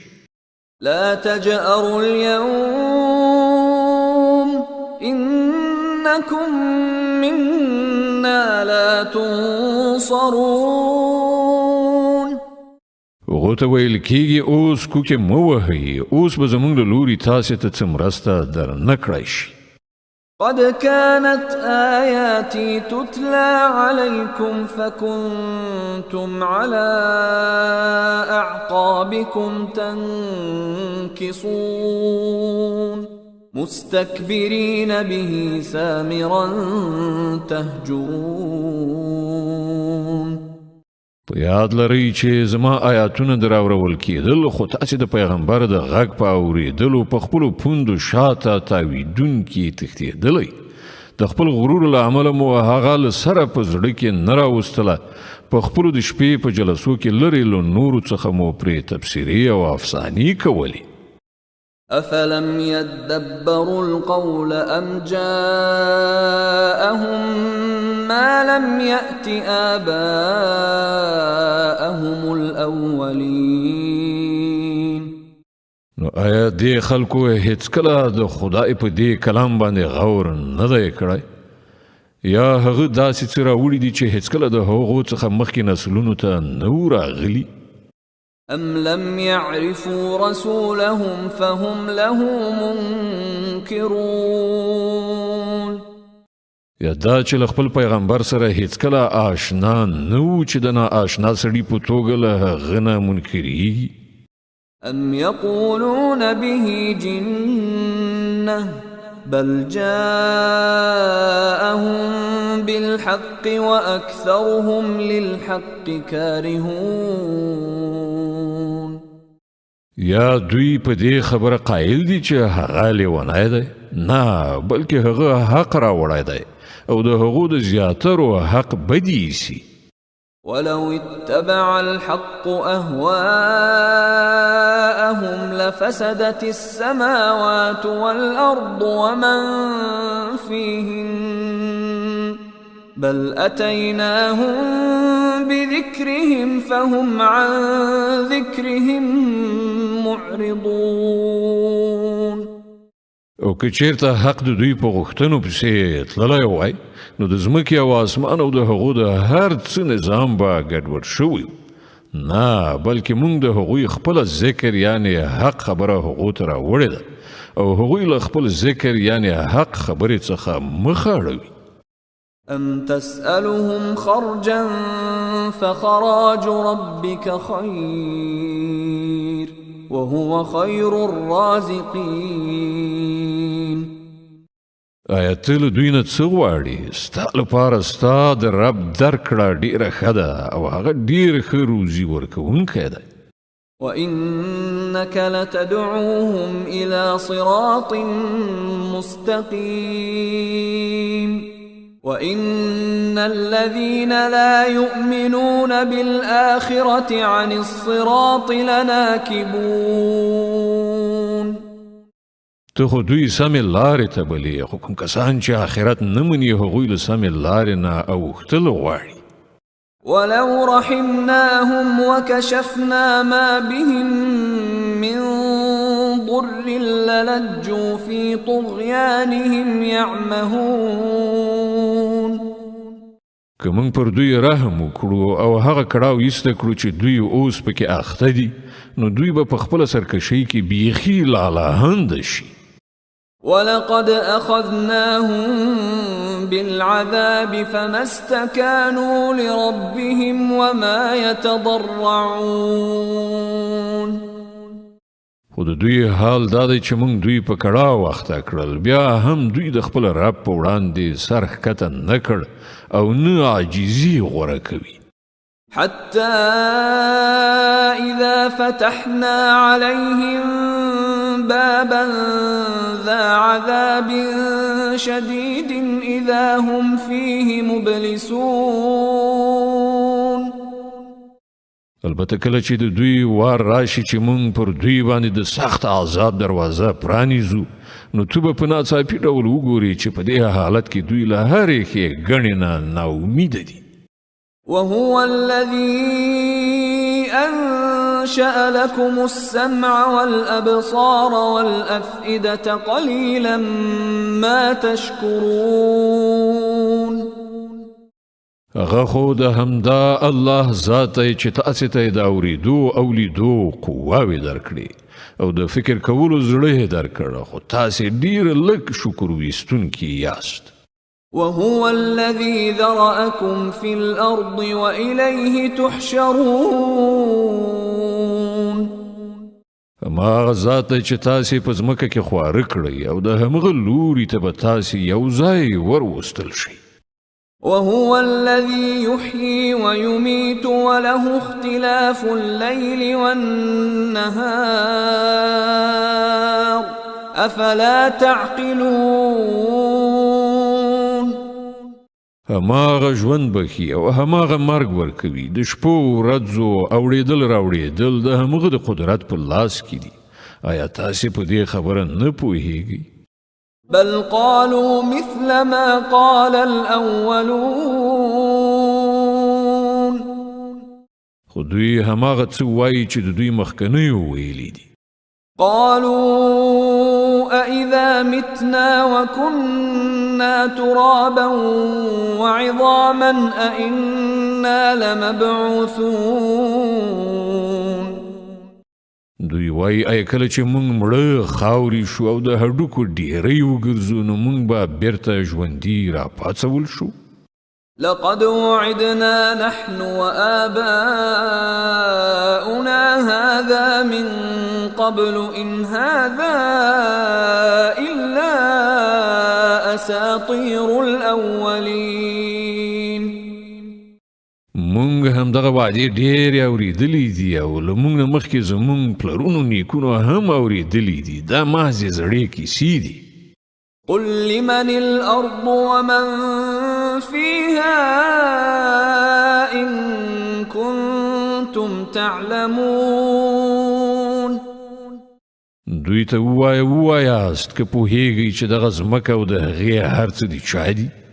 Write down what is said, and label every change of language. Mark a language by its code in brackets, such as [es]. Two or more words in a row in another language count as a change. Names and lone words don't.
[ar] لا تجأروا اليوم إنكم منا لا تنصرون. [ps] هغو ته ویل کېږي اوس کوکې مه وهئ، اوس به زموږ له لوري تاسې ته څه مرسته در نه کړی شي. [ar] قد كانت آياتي تتلى عليكم فكنتم على أعقابكم تنكصون مستكبرين به سامرا تهجرون. [ps] په یاد لرئ چې زما آیاتونه دراورول کېدل خو تاسې د پیغمبر د غږ په اورېدلو په خپلو پوندو شاته تاویدونکي تښتېدلی. د خپل غرور له امله مو هغه له سره په زړه کې نه راوستله. په خپلو د شپې په جلسو کې لرې له نورو څخه مو پرې تبصرې او افسانې کولې. [ar] أفلم يدبروا القول أم جاءهم ما لم يأت آباءهم الأولين. [ps] نو آیا دې خلکو هیڅ کله د خدای په دې کلام باندې غور نه دی کړی؟ یا هغه داسې څه راوړي دي چې هیڅ کله د هغو څخه مخکې نسلونو ته نه و راغلي؟ [ar] أم لم يعرفوا رسولهم فهم له منكرون. [ps] یا دا چې له خپل پیغمبر سره هیڅ کله آشنا نه و چې د ناآشنا سړي په توګه له هغه نه منکرېږي. [ar] أم يقولون به جنة بل جاءهم بالحق وأكثرهم للحق كارهون. [ps] یا دوی په دې خبره قائل دي چې هغه لیونی دی؟ نه، بلکې هغه حق راوړی دی او د هغو د زیاترو حق بدی ایسي. [ar] ولو اتبع الحق أهواءهم لفسدت السماوات والأرض ومن فيهن بل أتيناهم بذكرهم فهم عن ذكرهم معرضون. [ps] او که چیرته حق د دوی په غوښتنو پسې تللی وای نو د ځمکې او اسمان او د هغو د هر څه نظام به ګډوډ شوی. نه، بلکې موږ د هغوی خپل ذکر یعنی حق خبره هغو ته راوړې ده او هغوی له خپل ذکر یعنی حق خبرې څخه مخ اړوي. [ar] أم تسألهم خرجا فخراج ربك خير وهو خير الرازقين. [ps] آیا ته له دوی نه څه غواړې؟ ستا لپاره ستا د رب درکړه ډېره ښه ده او هغه ډېر ښه روزي ورکوونکی دی. [ar] وإنك لتدعوهم إلى صراط مستقيم وإن الذين لا يؤمنون بالآخرة عن الصراط لناكبون. [ps] ته خو دوی سمې لارې ته بلې، خو کوم کسان چې آخرت نه مني هغوی له سمې لارې نه اوښتل غواړي. [ar] ولو رحمناهم وكشفنا ما بهم من ضر للجوا في طغيانهم يعمهون. [ps] که موږ پر دوی رحم وکړو او هغه کړاو ایسته کړو چې دوی اوس پکې اخته دي نو دوی به په خپله سرکشۍ کې بیخي لالهنده شي. [ar] ولقد أخذناهم بالعذاب فما استكانوا لربهم وما يتضرعون. [ps] خو د دوی حال دا دی چې موږ دوی په کړاو اخته کړل، بیا هم دوی د خپل رب په وړاندې سر ښکته نه کړ او نه عاجزي غوره کوي. [ar] حتى إذا فتحنا عليهم بابا ذا عذاب شديد إذا هم فيه مبلسون. [ps] البته کله چې د دوی وار راشي چې موږ پر دوی باندې د سخت عذاب دروازه پرانیزو نو تو به په ناڅاپي ډول وګورې چې په دې حالت کې دوی له هرې ښېګڼې نه ناامیده دي. [ar] وهو الذي أنشأ لكم السمع والأبصار والأفئدة قليلا ما تشكرون. [ps] هغه خو د همدا الله ذات چې تاسې ته د اورېدو او لیدو قواوې درکړي او د فکر کولو زړه درکړه خو تاسې ډیر لږ شکر ویستونکي یاست. [ar] وهو الذي ذرأكم في الأرض وإليه تحشرون. [ps] هماغه ذات دی چې تاسې په ځمکه کې خواره کړئ او د همغه لوري ته به تاسې یو ځای وروستل شئ. [ar] وهو الذي يحيي ويميت وله اختلاف الليل والنهار أفلا تعقلون. [ps] هماغه ژوند بخي او هماغه مرګ ورکوي د شپو ورځو اوړېدل راوړېدل د همغه د قدرت په لاس کې دي. آیا تاسې په دې خبره نه پوهیږئ؟ [ar] بل قالوا مثل ما قال الأولون. [ps] خو دوی هماغه څه وایي چې د دوی مخکنیو ویلي دي. [ar] قالوا أإذا متنا وكنا ترابا وعظاما أإنا لمبعوثون. [ps] دوی وایي آیا کله چې موږ مړه خاورې شو او د هډوکو ډیرۍ وګرځو نو موږ به بیرته ژوندي راپاڅول شو؟ [ar] لقد وعدنا نحن وآباؤنا هذا من قبل إن هذا إلا أساطير الأولين. [ps] مونږ هم دغه وعدې ډېرې اورېدلې دي او له مونږ نه مخکې زمونږ پلرونو نیکونو هم اورېدلې دي. دا محضې زړې کیسې دي. [ar] قل لمن الأرض ومن فيها إن كنتم تعلمون. [ps] دوی ته ووایاست که پوهیږئ چې دغه ځمکه او د هغې هر څه دي چا دي؟